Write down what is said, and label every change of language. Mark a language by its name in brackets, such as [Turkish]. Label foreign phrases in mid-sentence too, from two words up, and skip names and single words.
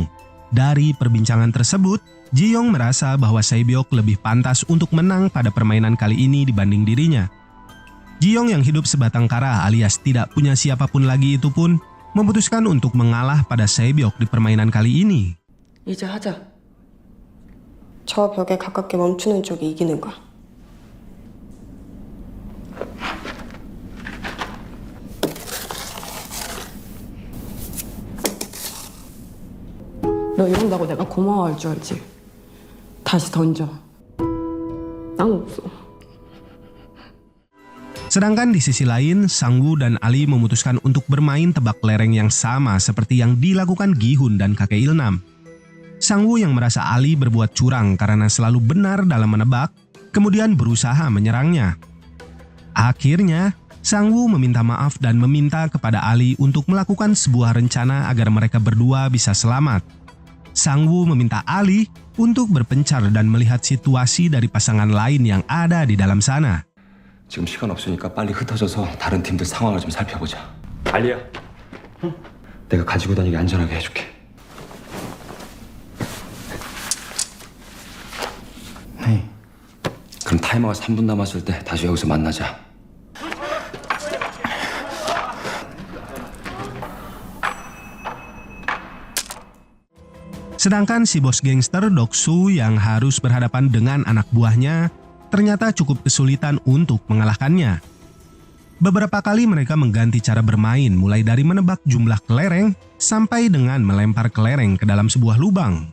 [Indonesian] Dari perbincangan tersebut, Ji-young merasa bahwa Sae-byok lebih pantas untuk menang pada permainan kali ini dibanding dirinya. Ji-young yang hidup sebatang kara alias tidak punya siapapun lagi itu pun memutuskan untuk mengalah pada Sae-byok di permainan kali ini. [Korean] 이제 하자. 저 벽에 가깝게 멈추는 쪽이 이기는 거야. 너 이런다고 내가 고마워할 줄 알지? 다시 던져. 난 없어. [Indonesian] Sedangkan di sisi lain, Sang-woo dan Ali memutuskan untuk bermain tebak kelereng yang sama seperti yang dilakukan Gi-hun dan kakek Ilnam. Sang-woo yang merasa Ali berbuat curang karena selalu benar dalam menebak, kemudian berusaha menyerangnya. Akhirnya, Sang-woo meminta maaf dan meminta kepada Ali untuk melakukan sebuah rencana agar mereka berdua bisa selamat. Sang-woo meminta Ali untuk berpencar dan melihat situasi dari pasangan lain yang ada di dalam sana. [Korean] 지금 시간 없으니까 빨리 흩어져서 다른 팀들 상황을 좀 살펴보자. 알리야. 응? 내가 가지고 다니기 안전하게 해줄게. 네. 그럼 타이머가 3분 남았을 때 다시 여기서 만나자. [Indonesian] Sedangkan si bos gangster Doksu yang harus berhadapan dengan anak buahnya ternyata cukup kesulitan untuk mengalahkannya. Beberapa kali mereka mengganti cara bermain mulai dari menebak jumlah kelereng sampai dengan melempar kelereng ke dalam sebuah lubang.